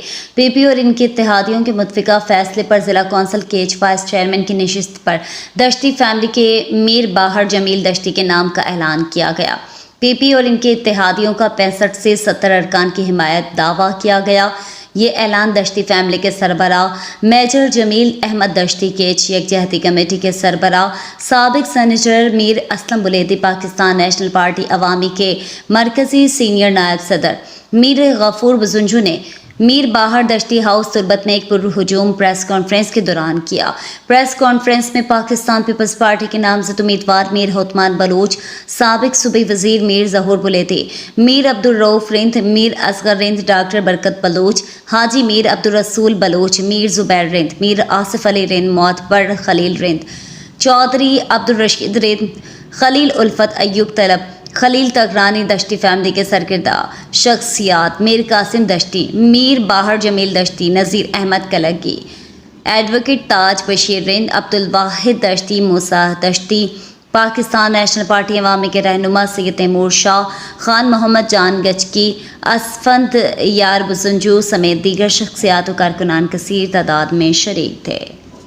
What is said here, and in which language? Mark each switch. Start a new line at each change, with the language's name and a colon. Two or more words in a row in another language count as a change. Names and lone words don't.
Urdu: PP اور ان کے اتحادیوں کے متفقہ فیصلے پر ضلع کونسل کیچ وائس چیئرمین کی نشست پر دشتی فیملی کے میر باہر جمیل دشتی کے نام کا اعلان کیا گیا. PP اور ان کے اتحادیوں کا 65 سے 70 ارکان کی حمایت دعویٰ کیا گیا. یہ اعلان دشتی فیملی کے سربراہ میجر جمیل احمد دشتی کیچ یکجہتی کمیٹی کے سربراہ سابق سینیٹر میر اسلم بلیدی پاکستان نیشنل پارٹی عوامی کے مرکزی سینئر نائب صدر میر غفور بزنجو نے میر باہر دشتی ہاؤس تربت میں ایک پرہجوم پریس کانفرنس کے دوران کیا. پریس کانفرنس میں پاکستان پیپلز پارٹی کے نامزد امیدوار میر ہوتمان بلوچ، سابق صوبائی وزیر میر ظہور بلیدی، میر عبدالرؤف رند، میر اصغر رند, ڈاکٹر برکت بلوچ، حاجی میر عبدالرسول بلوچ، میر زبیر رند، میر آصف علی رند، معتبر خلیل رند، چوہدری عبدالرشید رند، خلیل الفت ایوب طلب، خلیل تگرانی دشتی فیملی کے سرکردہ شخصیات میر قاسم دشتی، میر باہر جمیل دشتی، نذیر احمد کلگی، ایڈووکیٹ تاج بشیر رند، عبدالواحد دشتی، موسیٰ دشتی، پاکستان نیشنل پارٹی عوامی کے رہنما سید تیمور شاہ، خان محمد جان گچکی، اسفندیار بزنجو سمیت دیگر شخصیات و کارکنان کثیر تعداد میں شریک تھے.